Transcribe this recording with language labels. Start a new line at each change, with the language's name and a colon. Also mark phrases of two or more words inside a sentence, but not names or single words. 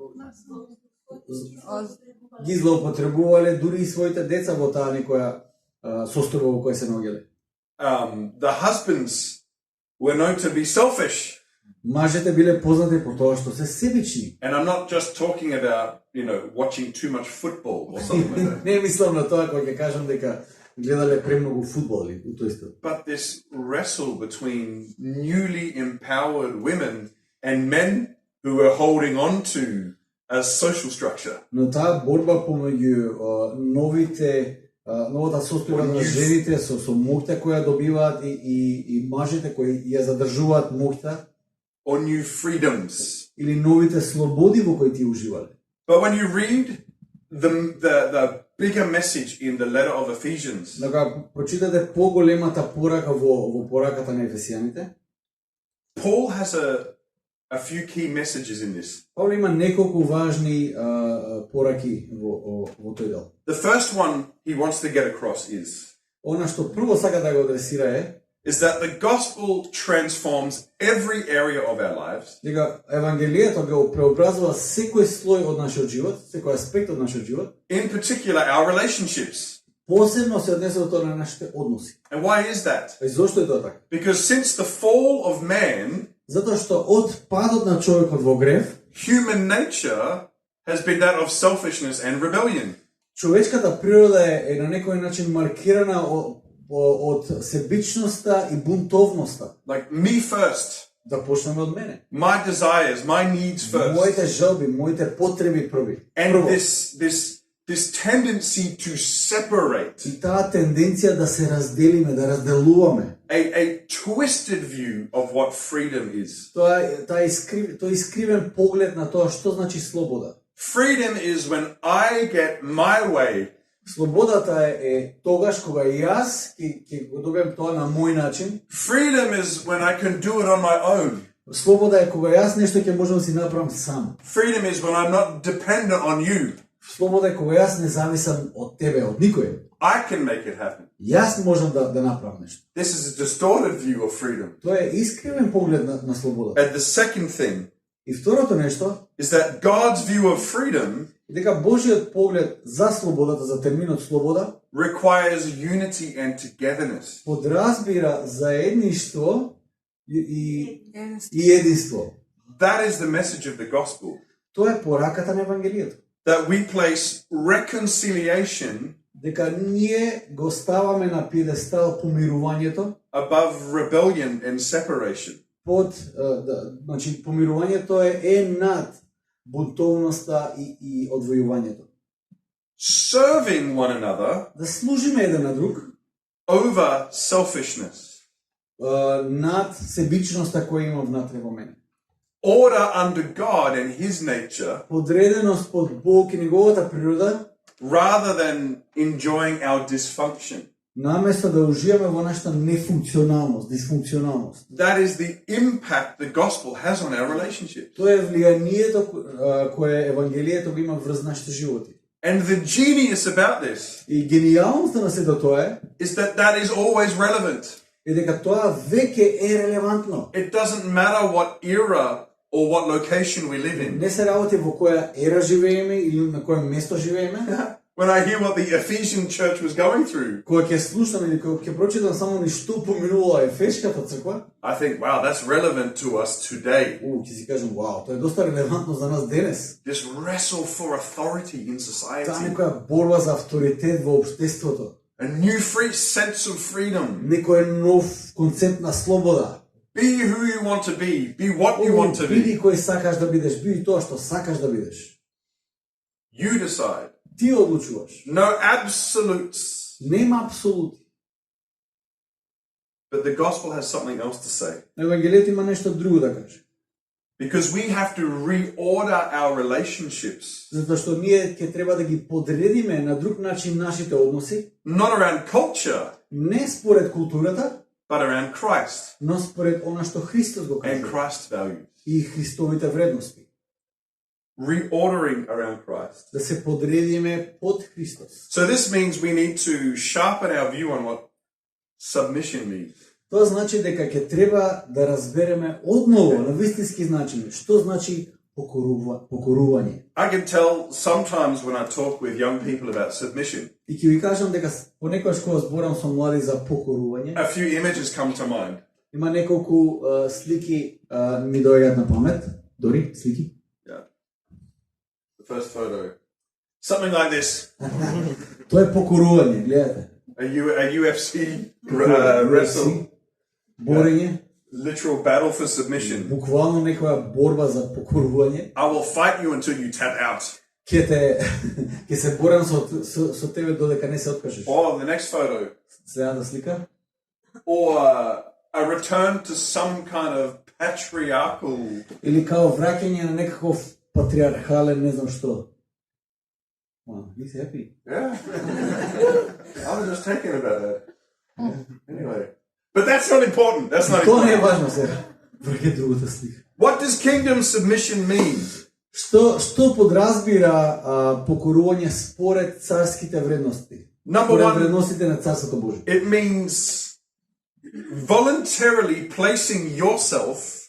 Macedonian: Ги злоупотребувале дури и своите деца во таа некоја состојба во која се наоѓале.
English: The husbands were known to be selfish.
Macedonian: Мажете биле познати по тоа што се себични.
English: And I'm not just talking about, watching too much football or something like that.
Macedonian: Не мислам на тоа кога ќе кажам дека гледале премногу фудбал или у тој стил.
English: But this wrestle between newly empowered women and men who were holding on to a social structure.
Macedonian: Но таа борба помеѓу новата состојба на жените со моќта која добиваат и мажите кои ја задржуваат моќта,
English: Or new freedoms.
Macedonian: или новите слободи во кои ти уживале.
English: But when you read the bigger message in the letter of Ephesians,
Macedonian: Дека прочитате поголемата порака во пораката на Ефесијаните,
English: Paul has a few key messages in this.
Macedonian: Павле има неколку важни пораки во тој дел.
English: The first one he wants to get across
Macedonian: Она што прво сака да го адресира
English: is that the gospel transforms every area of our lives,
Macedonian: дека евангелието го преобразува секој слој од нашиот живот, секој аспект од нашиот живот,
English: in particular our relationships.
Macedonian: посебно се однесува тоа на нашите односи.
English: And why is that?
Macedonian: И зошто е тоа така?
English: Because since the fall of man,
Macedonian: Затоа што од падот на човекот во грев,
English: human nature has been that of selfishness and rebellion.
Macedonian: човечката природа е на некој начин маркирана од себичноста и бунтовноста.
English: Like me first,
Macedonian: Да почнеме од мене.
English: my desires, my needs first.
Macedonian: Моите желби, моите потреби први.
English: And
Macedonian: Прво.
English: this tendency to separate,
Macedonian: И таа тенденција да се разделиме, да разделуваме.
English: a twisted view of what freedom is.
Macedonian: Тој искривен поглед на тоа што значи слобода.
English: Freedom is when I get my way.
Macedonian: Слободата е тогаш кога јас ќе го добиам тоа на мој начин.
English: Freedom is when I can do it on my own.
Macedonian: Слобода е кога јас нешто ќе можам да си направам сам.
English: Freedom is when I'm not dependent on you.
Macedonian: Слобода е кога јас не зависам од тебе, од никој.
English: I can make it happen.
Macedonian: Јас можам да направам нешто.
English: This is a distorted view of freedom.
Macedonian: Тоа е искривен поглед на слобода.
English: And the second thing
Macedonian: И второто нешто
English: is that God's view of freedom
Macedonian: е дека Божиот поглед за слободата, за терминот слобода,
English: requires unity and togetherness.
Macedonian: подразбира заедништво и единство.
English: That is the message of the gospel.
Macedonian: Тоа е пораката на евангелието.
English: That we place reconciliation
Macedonian: Дека ние го ставаме на пиедестал помирувањето,
English: above rebellion and separation.
Macedonian: Значи помирувањето е над бунтовноста и одвојувањето.
English: Serving one another
Macedonian: Да служиме еден на друг
English: over selfishness.
Macedonian: Над себичноста која има внатре во мене.
English: Order under God and His nature,
Macedonian: Подреденост под Бог и неговата природа,
English: rather than enjoying our dysfunction.
Macedonian: наместо да уживаме во нашата нефункционалност, дисфункционалност.
English: That is the impact the gospel has on our relationship.
Macedonian: Тоа е влијанието кое евангелието го има врз нашите животи.
English: And the genius about this
Macedonian: И гениалноста на сето тоа
English: is that is always relevant.
Macedonian: е дека тоа веќе е релевантно.
English: It doesn't matter what era or what location we live in.
Macedonian: Не се работи во која ера живееме или на кое место живееме.
English: When I hear what the Ephesian church was going through,
Macedonian: Кога ќе слушам или кога ќе прочитам само ни што поминувала Ефешката црква,
English: I think, wow, that's relevant to us today.
Macedonian: ќе си кажам, вау, тоа е доста релевантно за нас денес.
English: This wrestle for authority in
Macedonian: Таа
English: society.
Macedonian: некоја борба за авторитет во општеството.
English: A new free sense of freedom.
Macedonian: Некој нов концепт на слобода.
English: Be who you want to be what you want to
Macedonian: Биди
English: be.
Macedonian: кој сакаш да бидеш, биди тоа што сакаш да бидеш.
English: You decide.
Macedonian: Ти одлучуваш.
English: No absolutes.
Macedonian: Нема апсолути.
English: But the gospel has something else to say.
Macedonian: Евангелието има нешто друго да каже.
English: Because we have to reorder our relationships.
Macedonian: Затоа што ние ќе треба да ги подредиме на друг начин нашите односи,
English: Not around culture,
Macedonian: не според културата,
English: but around Christ
Macedonian: но според она што Христос го
English: and
Macedonian: кажа
English: Christ's values.
Macedonian: и Христовите вредности.
English: Reordering around Christ.
Macedonian: Да се подредиме под Христос.
English: So this means we need to sharpen our view on what submission means.
Macedonian: Тоа значи дека ќе треба да разбереме одново на вистински начин што значи покорување.
English: I can tell sometimes when I talk with young people about submission,
Macedonian: И ќе ви кажам дека понекогаш кога зборам со млади за покорување,
English: a few images come to mind.
Macedonian: има неколку слики ми доаѓаат на памет, дори слики.
English: Yeah. The first photo. Something like this.
Macedonian: Тоа е покорување, гледате.
English: A UFC wrestle.
Macedonian: Борење,
English: Literal battle for submission.
Macedonian: буквално некоја борба за покорување.
English: I will fight you until you tap out.
Macedonian: Ќе се борам со тебе додека не се откажеш.
English: Or the next photo.
Macedonian: Следната слика.
English: Or a return to some kind of patriarchal.
Macedonian: Или као враќање на некаков патриархален, не знам што.
English: Wow, he's happy. Yeah. I was just thinking about that. Anyway. But that's not important. That's not
Macedonian: Тоа не е
English: important.
Macedonian: важно сега. Враќај другата слика.
English: What does kingdom submission mean?
Macedonian: Што подразбира покорување според царските вредности?
English: Number
Macedonian: Според
English: one,
Macedonian: вредностите на Царството Божие.
English: it means voluntarily placing yourself